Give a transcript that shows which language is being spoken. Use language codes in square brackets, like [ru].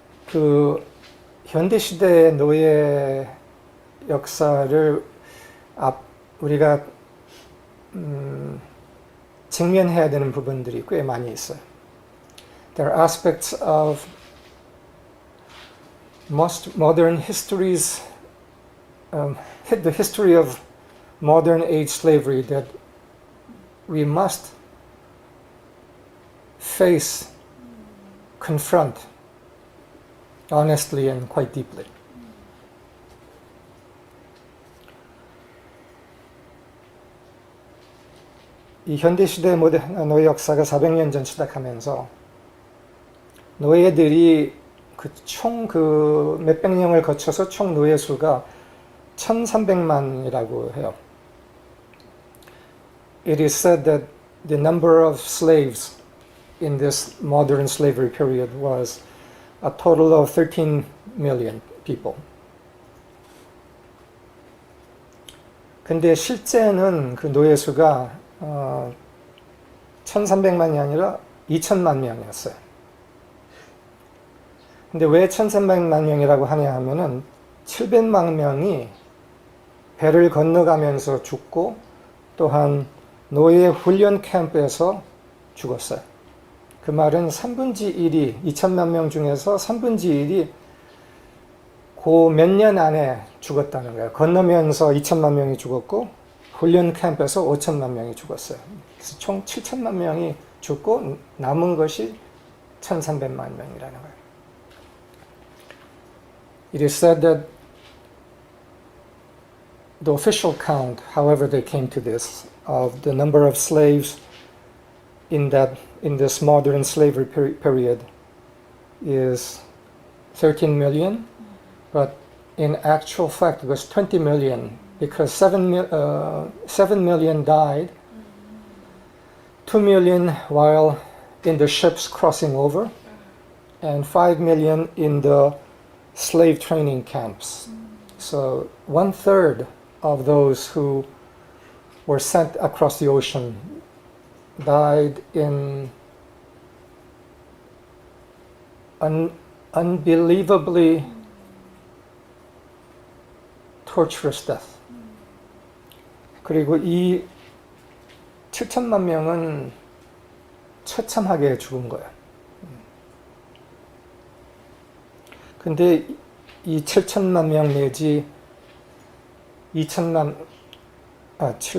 [ko] 그 현대 시대의 노예 역사를 우리가 직면해야 되는 부분들이 꽤 많이 있어요. [en] There are aspects of most modern histories, the history of modern age slavery that we must face, confront honestly and quite deeply. [ko] 이 현대시대 노예 역사가 400년 전 시작하면서 노예들이 총 몇백 년을 거쳐서 총 노예 수가 1300만이라고 해요. [en] It is said that the number of slaves in this modern slavery period was a total of 13 million people. [ko] 근데 실제는 그 노예 수가 1300만이 아니라 2000만 명이었어요. 근데 왜 1300만 명이라고 하냐 하면은 700만 명이 배를 건너가면서 죽고 또한 노예 훈련 캠프에서 죽었어요. 그 말은 3분의 1이 2000만 명 중에서 3분의 1이 그 몇 년 안에 죽었다는 거예요. 건너면서 2000만 명이 죽었고 훈련 캠프에서 5000만 명이 죽었어요. 그래서 총 7000만 명이 죽고 남은 것이 1300만 명이라는 거예요. [en] It is said that the official count, however they came to this, of the number of slaves in this modern slavery period is 13 million, but in actual fact it was 20 million because 7 million died, 2 million while in the ships crossing over, and 5 million in the slave training camps. So 1/3 of those who were sent across the ocean died in unbelievably torturous death. [ko] 그리고 이 7천만 명은 처참하게 죽은 거예요. 근데 이 7천만 명 내지 700만이네.